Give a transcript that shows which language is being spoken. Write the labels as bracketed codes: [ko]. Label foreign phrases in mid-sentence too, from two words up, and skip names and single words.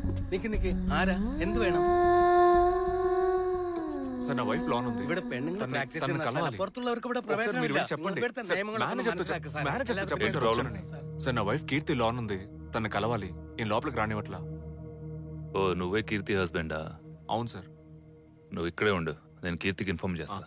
[ml] നിക്ക് ആരാ എന്ത് വേണം? [te] సార్ నా వైఫ్ లోన్ ఉంది. [ml] ഇവിടെ പെണ്ണുങ്ങൾ പ്രാക്ടീസ് ചെയ്യുന്ന പുറത്തുള്ളവർക്ക് ഇവിടെ ప్రవేశమిല്ല. [te] చెప్పండి సార్ నా వైఫ్ కీర్తి లోన్ ఉంది, తన కలవాలి. ఈ లోపలికి రానివట్లా. ఓ నువ్వే కీర్తి హస్బెండా? అవును సార్. నువ్వు ఇక్కడే ఉండు, నేను కీర్తికి ఇన్ఫార్మ్ చేస్తా.